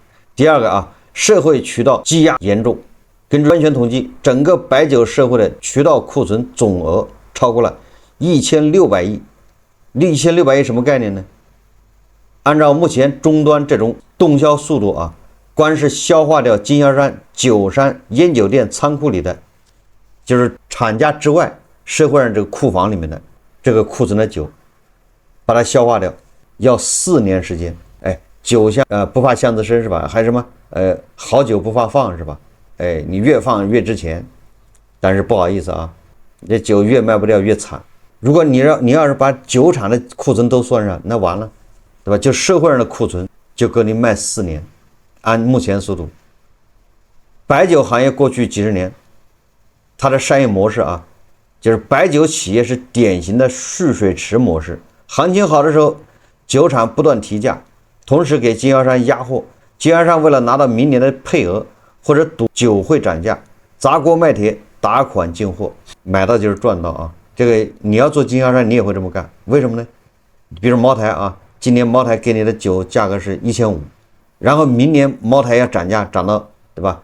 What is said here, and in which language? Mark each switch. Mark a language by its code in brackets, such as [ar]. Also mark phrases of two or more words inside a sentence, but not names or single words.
[zh] 第二個啊，社會渠道積壓嚴重。根據官宣統計，整個白酒社會的渠道庫存總額超過了1600億。1600億什麼概念呢？按照目前終端這種動銷速度啊，光是消化掉經銷商、酒商、菸酒店倉庫裡的，就是廠家之外，社會上這個庫房裡面的這個庫存的酒，把它消化掉，要4年時間。哎，酒香不怕巷子深是吧？還什麼好酒不怕放是吧？哎，你越放越值錢，但是不好意思啊，這酒越賣不掉越慘。如果你要是把酒廠的庫存都算上，那完了，對吧？就社會上的庫存就夠你賣4年，按目前速度。白酒行業過去幾十年，它的商業模式啊，就是白酒企業是典型的蓄水池模式。行情好的時候，酒廠不斷提價，同時給經銷商壓貨，經銷商為了拿到明年的配額，或者賭酒會漲價，砸鍋賣鐵打款進貨，買到就是賺到啊！這個你要做經銷商，你也會這麼幹。為什麼呢？比如茅台啊，今年茅台給你的酒價格是1500，然後明年茅台要漲價，漲到對吧？